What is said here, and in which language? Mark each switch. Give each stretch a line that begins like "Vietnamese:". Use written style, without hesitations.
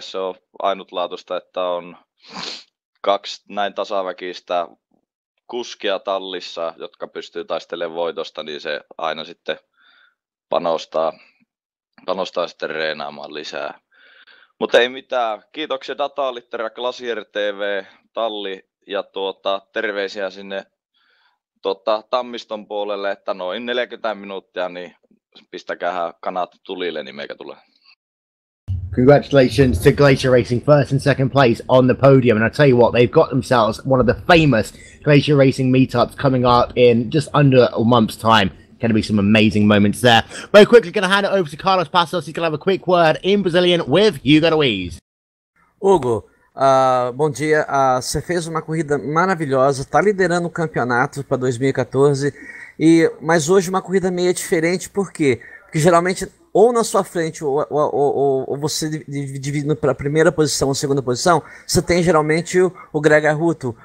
Finnish: Se on ainutlaatuista, että on 2 näin tasaväkistä kuskia tallissa, jotka pystyy taistelemaan voitosta, niin se aina sitten panostaa sitten reenaamaan lisää. Mutta ei mitään. Kiitoksia Datalittera, Glacier TV, Talli ja terveisiä sinne Tammiston puolelle, että noin 40 minuuttia, niin pistäkää kanat tulille, niin meikä tulee.
English: Congratulations to Glacier Racing, first and second place on the podium. And I tell you what, they've got themselves one of the famous Glacier Racing meetups coming up in just under a month's time. Going to be some amazing moments there. Very quickly, going to hand it over to Carlos Passos. He's going to have a quick word in Brazilian with Hugo Luiz.
Portuguese: Hugo, bom dia. Você fez uma corrida maravilhosa, está liderando o campeonato para 2014, mas hoje uma corrida meio diferente, por quê? Porque geralmente ou na sua frente ou você dividindo para a primeira posição ou segunda posição, você tem geralmente o Greg Arruto.